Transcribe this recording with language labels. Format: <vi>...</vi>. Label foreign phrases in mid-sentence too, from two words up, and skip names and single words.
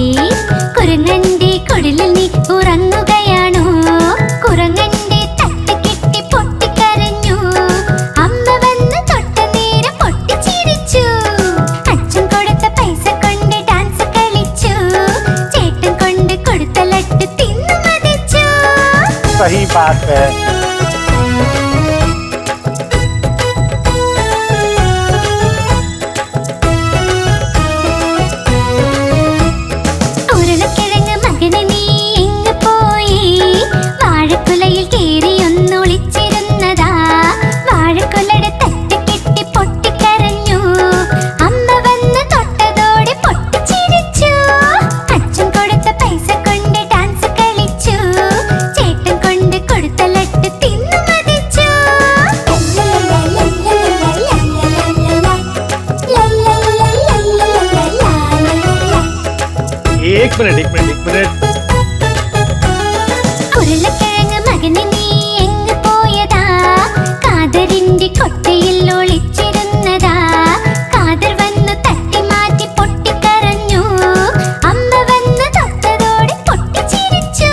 <ml>കുരങ്ങന്റെ കുടിലിൽ നീ ഉറങ്ങുകയാണോ? കുരങ്ങന്റെ തട്ട് കിട്ടി പൊട്ടിക്കരഞ്ഞു. അമ്മ വന്ന് തൊട്ട നേരം പൊട്ടിച്ചിരിച്ചു. അച്ഛൻ കൊടുത്ത പൈസ കൊണ്ട് ഡാൻസ് കളിച്ചു. ചേട്ടൻ കൊണ്ട് കൊടുത്ത ലട്ട് തിന്നു മതിച്ചു.</ml> <hi>सही बात है।</hi> <ml>ഉരുളക്കിഴങ്ങ് മകനെ നീ ഇങ്ങ് പോയി. വാഴക്കുലയിൽ കേറി ഒന്നൊളിച്ചിരുന്നതാ. വാഴക്കുലയുടെ തട്ട് കിട്ടി പൊട്ടിക്കരഞ്ഞു. അമ്മ വന്ന് തൊട്ടതോടെ പൊട്ടിച്ചിരിച്ചു. അച്ഛൻ കൊടുത്ത പൈസ കൊണ്ട് ഡാൻസ് കളിച്ചു. ചേട്ടൻ കൊണ്ട് കൊടുത്ത ലട്ട് തിന്നു മതിച്ചു.</ml> <hi>एक मिनट</hi> <ml>ഉരുളക്കിഴങ്ങ് മകനെ നീ എങ്ങ് പോയതാ? കാതറിന്റെ കൊട്ടയിൽ ഒളിച്ചിരുന്നതാ. കാതർ വന്നു തട്ടി മാറ്റി പൊട്ടിക്കരഞ്ഞു. അമ്മ വന്ന് തൊട്ടതോടെ പൊട്ടിച്ചിരിച്ചു.</ml>